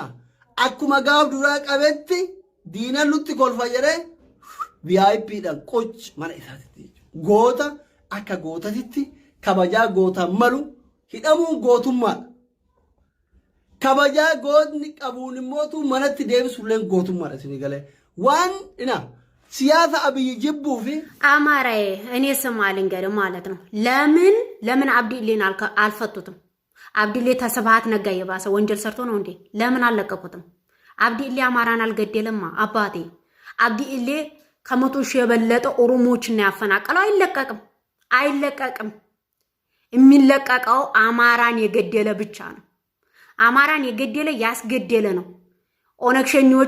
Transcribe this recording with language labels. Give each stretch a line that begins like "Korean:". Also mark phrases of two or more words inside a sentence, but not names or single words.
Oromo: Akkuma gaaf duraa qabetti diina nutti kolfa jedhee VIP dhaan qoch mana isaatitti. Goota akka gootatitti kabajaa goota malu. Hidhamuun gootummaadha. Kabajaa gootni qabuun immootu manatti deebisuulleen gootummaadha isinii galee. Waan ina siyaasa Abiyyi jibbuu fi
Amharic: አማራዬ እኔ ስም አልንገርም ማለት ነው። ለምን አብዲሌን አልፈቱትም? አብዲሌ ተስብሃት ነጋ የባሰ ወንጀል ሰርቶ ነው እንዴ? ለምን አልለቀቁትም? አብዲሌ አማራን አልገደለማ አባቴ። አብዲሌ ከመቶ ሺህ የበለጠ ኦሮሞዎችን ያፈናቀለው አይለቀቅም። የሚለቀቀው አማራን የገደለ ብቻ ነው። አማራን የገደለ ያስገደለ ነው። ኦነግሸኞች